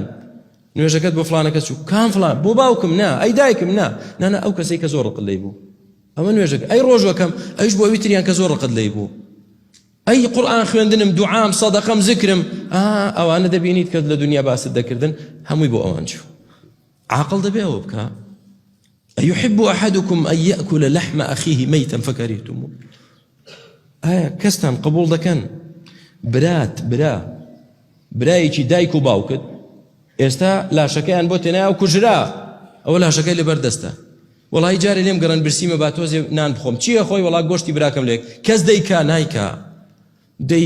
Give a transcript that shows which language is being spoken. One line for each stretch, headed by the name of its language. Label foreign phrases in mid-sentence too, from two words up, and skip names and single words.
Central Kurdish: نوێژەکەت بۆ فلانە کەس چوو کام فلان بۆ باوکم نا ئەی دایکم نا ئەو کەسەی کە زۆر ڕقت لێی بوو ئەمە نوێژەکە ئەی ڕۆژوەکەم ئەیش بۆ ئەوی تریان کە زۆر ڕقت لێی بوو ئەی قورئان خوێندنم دوعام سەدەقەم زیکرم ئەوانە دەبینیت کە لە دنیا باست دەکردن هەمووی بۆ ئەوان چوو عاقڵ دەبێ ئەوە بکە
Arabic: أيحب أحدكم أن يأكل لحم أخيه ميتا فكرهتموه
Central Kurdish: كستان قبول دەکەن برایەکی دایک و باوکت ئێستا لاشەکەیان بۆ تێنایە و کوژرا ئەوە لاشەکەی لەبەردەستە وەڵی جارێ لێم گەڕن برسیمە با تۆزێ نان بخۆم چییە خۆی وەڵا گۆشتی براکەم لێک کەس دەیکا نایکا دەی